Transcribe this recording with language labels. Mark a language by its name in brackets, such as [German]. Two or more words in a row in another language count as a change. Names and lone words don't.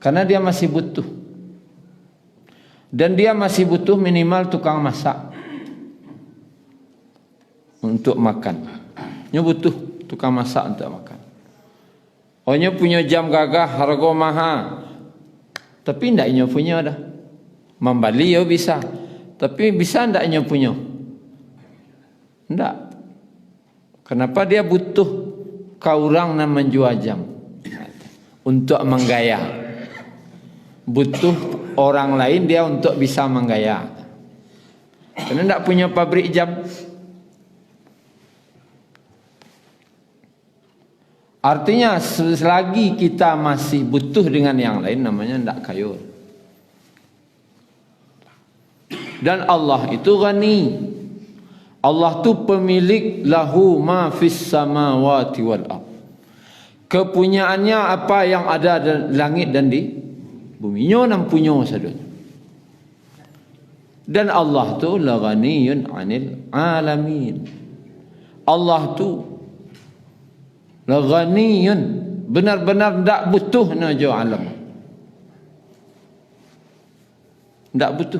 [Indonesian] Karena dia masih butuh. Dan dia masih butuh minimal tukang masak untuk makan. Dia butuh tukang masak untuk makan. Ohnya punya jam gagah harga mahal. [Minangkabau] Tapi ndak inyo punya dah. Membali yo bisa. Tapi bisa ndak inyo punya? Ndak. [Indonesian] Kenapa dia butuh kau orang yang menjual jam untuk menggaya? Butuh orang lain dia untuk bisa menggaya. Karena ndak punya pabrik jam. Artinya selagi kita masih butuh dengan yang lain, namanya ndak kayur. Dan Allah itu ghani. Allah tu pemilik [Arabic] لَهُ مَا فِي السَّمَاوَاتِ وَالْأَرْضِ. [Indonesian] Kepunyaannya apa yang ada di langit dan di bumi. [Minangkabau] Nyo nam punyo sadonya. Dan Allah tu [Arabic] لَغَنِيٌّ عَنِ الْعَالَمِينَ. [Minangkabau] Allah tu [Arabic] لَغَنِيٌّ, [Minangkabau] benar-benar ndak butuh najo alam. Ndak butuh.